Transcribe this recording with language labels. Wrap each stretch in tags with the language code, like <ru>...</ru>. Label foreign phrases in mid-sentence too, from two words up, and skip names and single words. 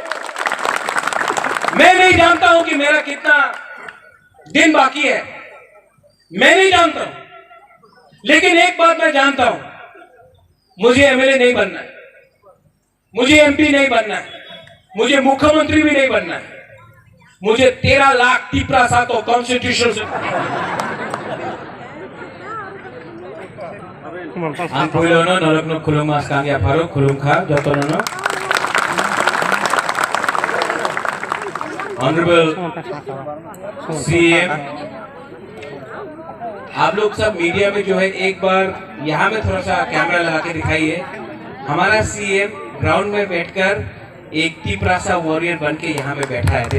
<hi>मैं नहीं जानता हूं कि मेरा कितना दिन बाकी है, मैं नहीं जानता हूं, लेकिन एक बात मैं जानता हूं, मुझे एमएलए नहीं बनना है, मुझे एमपी नहीं बनना है, मुझे मुख्यमंत्री भी नहीं बनना है, मुझे 13 लाख तिपरासा को कॉन्स्टिट्यूशन से</hi> <trp>ang pulo no nolok no kulung mas kang ya faru kulung kha joto no</trp> <en>honourable CM,</en> <hi>आप लोग सब मीडिया में जो है एक बार यहाँ में थोड़ा सा कैमरा लगा के दिखाइए। हमारा सीएम ग्राउंड में बैठकर एक तिपरासा वॉरियर बन के यहाँ में बैठा है।</hi>